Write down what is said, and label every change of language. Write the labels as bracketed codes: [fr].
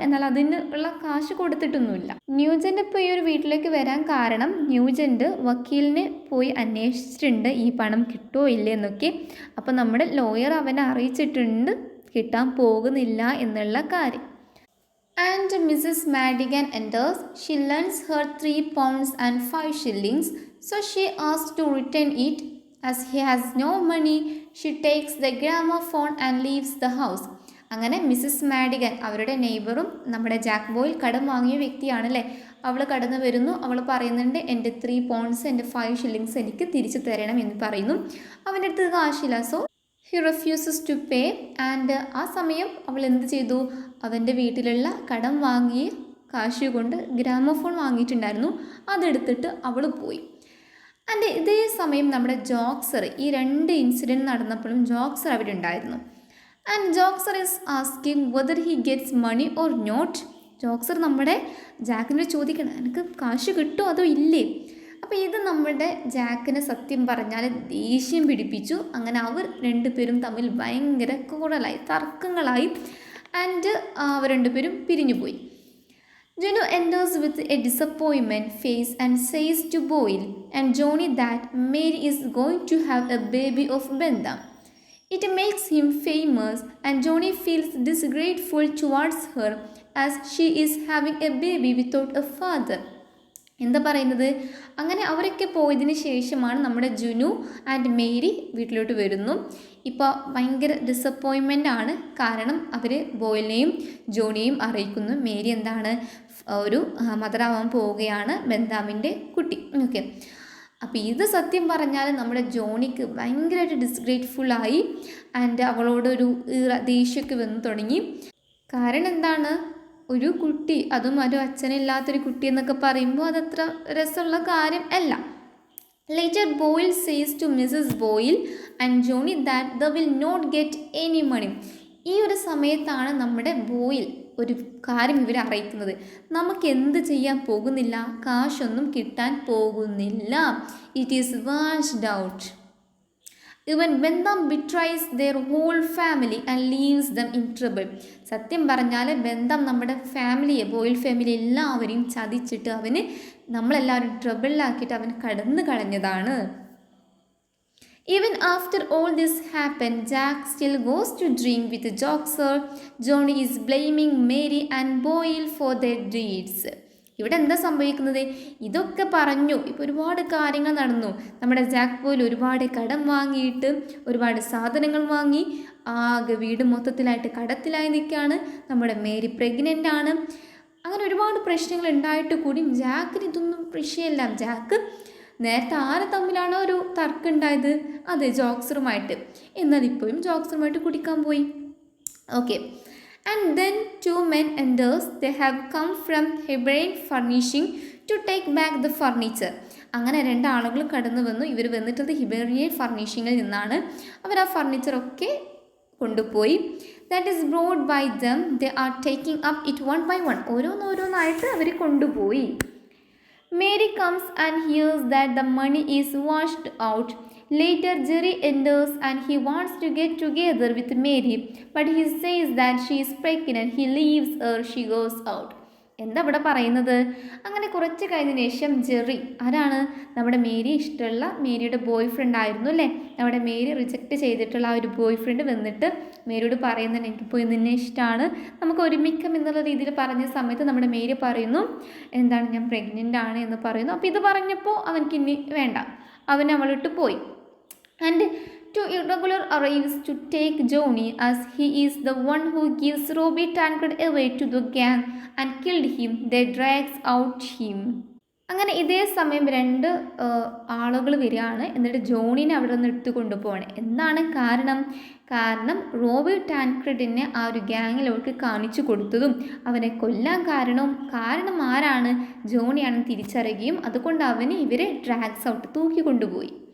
[ml] എന്നാൽ അതിന് ഉള്ള കാശ് കൊടുത്തിട്ടൊന്നുമില്ല. ന്യൂജൻ്റ് ഇപ്പോൾ ഈ ഒരു വീട്ടിലേക്ക് വരാൻ കാരണം ന്യൂജൻ്റ് വക്കീലിനെ പോയി അന്വേഷിച്ചിട്ടുണ്ട് ഈ പണം കിട്ടുമോ ഇല്ലേ എന്നൊക്കെ. അപ്പോൾ നമ്മുടെ ലോയർ അവനെ അറിയിച്ചിട്ടുണ്ട് കിട്ടാൻ പോകുന്നില്ല എന്നുള്ള കാര്യം. [en] And Mrs. Madigan enters. She lends her 3 pounds and 5 shillings, so she asks to return it. As he has no money, she takes the gramophone and leaves the house. [ml] അങ്ങനെ മിസ്സസ് മാഡിഗൻ, അവരുടെ നെയ്ബറും നമ്മുടെ Jack boil കടം വാങ്ങിയ വ്യക്തിയാണല്ലേ, അവൾ കടന്നു വരുന്നു. അവൾ പറയുന്നുണ്ട് എൻ്റെ 3 pounds എൻ്റെ 5 shillings എനിക്ക് തിരിച്ചു തരണം എന്ന് പറയുന്നു. അവൻ്റെ അടുത്ത് കാശില്ല, [en] So he refuses to pay. [ml] And ആ സമയം അവൾ എന്ത് ചെയ്തു? അവൻ്റെ വീട്ടിലുള്ള കടം വാങ്ങിയ കാശ് കൊണ്ട് ഗ്രാമോഫോൺ വാങ്ങിയിട്ടുണ്ടായിരുന്നു, അതെടുത്തിട്ട് അവൾ പോയി. ആൻഡ് ഇതേ സമയം നമ്മുടെ ജോക്സർ, ഈ 2 ഇൻസിഡൻറ്റ് നടന്നപ്പോഴും ജോക്സർ അവിടെ ഉണ്ടായിരുന്നു. [en] And Joxer is asking whether he gets money or not. [ml] ജോക്സർ നമ്മുടെ ജാക്കിനോട് ചോദിക്കണം എനിക്ക് കാശ് കിട്ടുമോ അതോ ഇല്ലേ. അപ്പോൾ ഇത് നമ്മുടെ ജാക്കിനെ സത്യം പറഞ്ഞാൽ ദേഷ്യം പിടിപ്പിച്ചു. അങ്ങനെ അവർ 2 പേരും തമ്മിൽ ഭയങ്കര കൂടലായി, തർക്കങ്ങളായി. ആൻഡ് അവർ 2 പേരും പിരിഞ്ഞു പോയി. [en] Juno enters with a disappointment face and says to Boyle and Johnny that Mary is going to have a baby of Benda. It makes him famous and Johnny feels disgrateful towards her as she is having a baby without a father. [ml] എന്താ പറയുന്നത്, അങ്ങനെ അവരൊക്കെ പോയതിന് ശേഷമാണ് നമ്മുടെ Junu and Mary വീട്ടിലോട്ട് വരുന്നു. ഇപ്പോൾ ഭയങ്കര ഡിസപ്പോയിൻമെൻ്റ് ആണ്. കാരണം അവർ ബോയിലിനെയും ജോണിയെയും അറിയിക്കുന്നു മേരി എന്താണ് ഒരു മദറാവാൻ പോവുകയാണ്, ബന്ധാമിൻ്റെ കുട്ടി. ഓക്കെ, അപ്പോൾ ഇത് സത്യം പറഞ്ഞാൽ നമ്മുടെ ജോണിക്ക് ഭയങ്കരമായിട്ട് ഡിസ്ഗ്രേറ്റ്ഫുള്ളായി ആൻഡ് അവളോടൊരു ദേഷ്യമൊക്കെ വന്നു തുടങ്ങി. കാരണം എന്താണ്, ഒരു കുട്ടി, അതും ഒരു അച്ഛനില്ലാത്തൊരു കുട്ടി എന്നൊക്കെ പറയുമ്പോൾ അതത്ര രസമുള്ള കാര്യം അല്ല. [en] Later Boyle says to Mrs Boyle and Johnny that they will not get any money. [ml] ഈ ഒരു സമയത്താണ് നമ്മുടെ ബോയിൽ ഒരു കാര്യം ഇവരെ അറിയിക്കുന്നത്, നമുക്ക് എന്ത് ചെയ്യാൻ പോകുന്നില്ല, കാശൊന്നും കിട്ടാൻ പോകുന്നില്ല. [en] It is washed out. Even Bentham betrays their whole family and leaves them in trouble. [ml] സത്യം പറഞ്ഞാൽ ബന്ധം നമ്മുടെ ഫാമിലിയെ, ബോയിൽ ഫാമിലി എല്ലാവരെയും ചതിച്ചിട്ട് അവന് നമ്മളെല്ലാവരും ട്രബിളിലാക്കിയിട്ട് അവൻ കടന്നു കളഞ്ഞതാണ്. [en] Even after all this happened, Jack still goes to drink with Joxer. Johnny is blaming Mary and Boyle for their deeds. [ml] ഇവിടെ എന്താ സംഭവിക്കുന്നത്, ഇതൊക്കെ പറഞ്ഞു, ഇപ്പോൾ ഒരുപാട് കാര്യങ്ങൾ നടന്നു. നമ്മുടെ ജാക്ക് ബോയിൽ ഒരുപാട് കടം വാങ്ങിയിട്ട് ഒരുപാട് സാധനങ്ങൾ വാങ്ങി ആകെ വീട് മൊത്തത്തിലായിട്ട് കടത്തിലായി നിൽക്കുകയാണ്. നമ്മുടെ മേരി പ്രഗ്നൻ്റ് ആണ്. അങ്ങനെ ഒരുപാട് പ്രശ്നങ്ങൾ ഉണ്ടായിട്ട് കൂടി ജാക്കിന് ഇതൊന്നും വിഷയമല്ല. ജാക്ക് നേരത്തെ ആരെ തമ്മിലാണോ ഒരു തർക്കം ഉണ്ടായത്, അതെ ജോക്സറുമായിട്ട്, എന്നാൽ ഇപ്പോഴും ജോക്സറുമായിട്ട് കുടിക്കാൻ പോയി. [en] Okay, and then two men enters. They have come from Hebrain furnishing to take back the furniture. [ml] അങ്ങനെ രണ്ടാളുകൾ കടന്നു വന്നു. ഇവർ വന്നിട്ടത് ഹിബേറിയൻ ഫർണിഷിങ്ങിൽ നിന്നാണ്. അവർ ആ ഫർണിച്ചറൊക്കെ കൊണ്ടുപോയി. [en] That is brought by them. They are taking up it one by one. [ml] ഓരോന്നോരോന്നായിട്ട് അവർ കൊണ്ടുപോയി. [en] Mary comes and hears that the money is washed out. Later, Jerry enters and he wants to get together with Mary, but he says that she is pregnant. He leaves her. She goes out. [ml] എന്താ ഇവിടെ പറയുന്നത്, അങ്ങനെ കുറച്ച് കഴിഞ്ഞതിന് ശേഷം Jerry, ആരാണ് നമ്മുടെ Mary ഇഷ്ടമുള്ള മേരിയുടെ ബോയ് ഫ്രണ്ട് ആയിരുന്നു അല്ലേ, നമ്മുടെ മേരി റിജക്റ്റ് ചെയ്തിട്ടുള്ള ആ ഒരു ബോയ് ഫ്രണ്ട് വന്നിട്ട് മേരിയോട് പറയുന്നുണ്ട് എനിക്കിപ്പോൾ നിന്നെ ഇഷ്ടമാണ്, നമുക്ക് ഒരുമിക്കാം എന്നുള്ള രീതിയിൽ പറഞ്ഞ സമയത്ത് നമ്മുടെ മേരി പറയുന്നു എന്താണ് ഞാൻ പ്രഗ്നൻ്റ് ആണ് എന്ന് പറയുന്നു. അപ്പോൾ ഇത് പറഞ്ഞപ്പോൾ അവനക്ക് ഇനി വേണ്ട, അവൻ അവളിട്ട് പോയി. [en] And two irregular arrives to take Johnny as he is the one who gives Robbie Tancred away to the gang and killed him. They drags out him. [ml] അങ്ങനെ ഇതേ സമയം രണ്ട് ആളുകൾ വരികയാണ്. എന്നിട്ട് ജോണിനെ അവിടെ നിന്ന് എടുത്തു കൊണ്ടുപോവാണ്. എന്താണ് കാരണം റോബി ടാൻക്രെഡിനെ ആ ഒരു ഗ്യാങ്ങിലോട്ട് കാണിച്ചു കൊടുത്തതും അവനെ കൊല്ലാൻ കാരണം ആരാണ്, ജോണിയാണെന്ന് തിരിച്ചറിയുകയും അതുകൊണ്ട് അവന് ഇവരെ [en] drags out [ml] തൂക്കി കൊണ്ടുപോയി.